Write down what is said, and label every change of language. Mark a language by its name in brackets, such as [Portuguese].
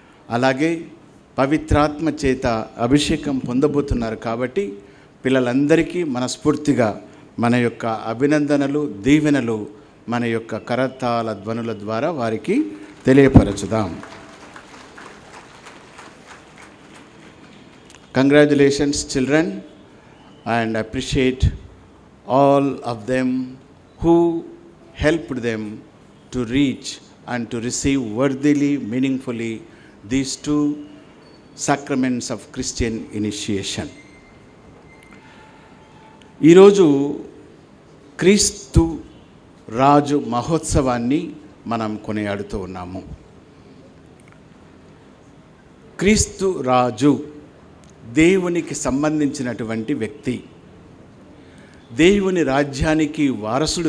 [Telugu] అలాగే పవిత్రాత్మ చేత అభిషేకం పొందబోతున్నారు. కాబట్టి పిల్లలందరికీ మనస్ఫూర్తిగా మన యొక్క అభినందనలు, దీవెనలు మన యొక్క కరతాళ ధ్వనుల ద్వారా వారికి తెలియపరచుదాం. [English] Congratulations children, and appreciate all of them who helped them to reach and to receive worthily, meaningfully these two sacraments of Christian initiation. [Telugu] ఈరోజు క్రీస్తు రాజు మహోత్సవాన్ని మనం కొనియాడుతూ ఉన్నాము. క్రీస్తు రాజు దేవునికి సంబంధించినటువంటి వ్యక్తి, దేవుని రాజ్యానికి వారసుడు.